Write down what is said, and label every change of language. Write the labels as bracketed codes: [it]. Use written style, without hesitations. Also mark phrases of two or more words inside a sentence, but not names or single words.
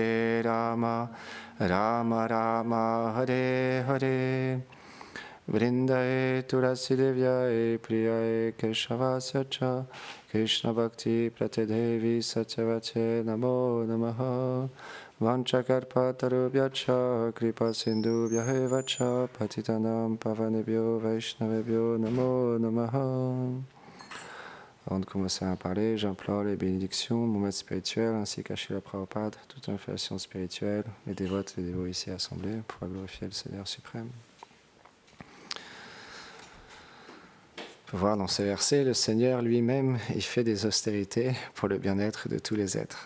[sa] Rama Rama Hare Hare Vrindaye Tulasi Devyaye Priyaye Keshavasya Cha Krishna Bhakti Pratedevi Satyavate Namo Namaha Vanchakarpatarubhyacha Kripa Sindhubhyahevacha Patitanam Pavanebhyo Vaishnavebhyo Namo Namaha. [fr] Avant de commencer à parler, j'implore les bénédictions de mon maître spirituel ainsi qu'à Srila Prabhupada, toute inflation spirituelle, les dévotes et les dévots ici assemblés pour glorifier le Seigneur suprême. On peut voir dans ces versets, le Seigneur lui-même, il fait des austérités pour le bien-être de tous les êtres.